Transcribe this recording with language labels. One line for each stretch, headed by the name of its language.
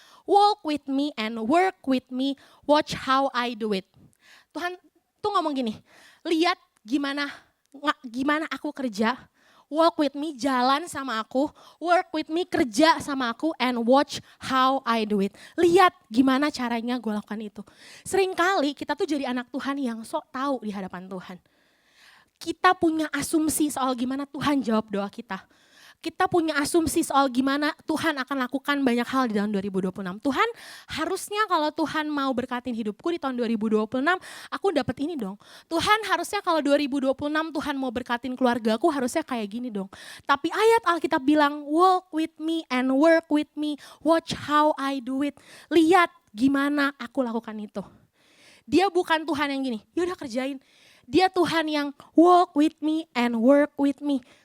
English: Walk with me and work with me. Watch how I do it.
Indonesian: Tuhan tuh ngomong gini, lihat gimana aku kerja.
English: Walk with me,
Indonesian: jalan sama aku,
English: work with me,
Indonesian: kerja sama aku,
English: and watch how I do it.
Indonesian: Lihat gimana caranya gue lakukan itu. Seringkali kita tuh jadi anak Tuhan yang sok tahu di hadapan Tuhan. Kita punya asumsi soal gimana Tuhan jawab doa kita. Kita punya asumsi soal gimana Tuhan akan lakukan banyak hal di tahun 2026. Tuhan harusnya kalau Tuhan mau berkatin hidupku di tahun 2026, aku dapat ini dong. Tuhan harusnya kalau 2026 Tuhan mau berkatin keluargaku harusnya kayak gini dong. Tapi ayat Alkitab bilang,
English: walk with me and work with me, watch how I do it.
Indonesian: Lihat gimana aku lakukan itu. Dia bukan Tuhan yang gini, yaudah kerjain. Dia Tuhan yang
English: walk with me and work with me.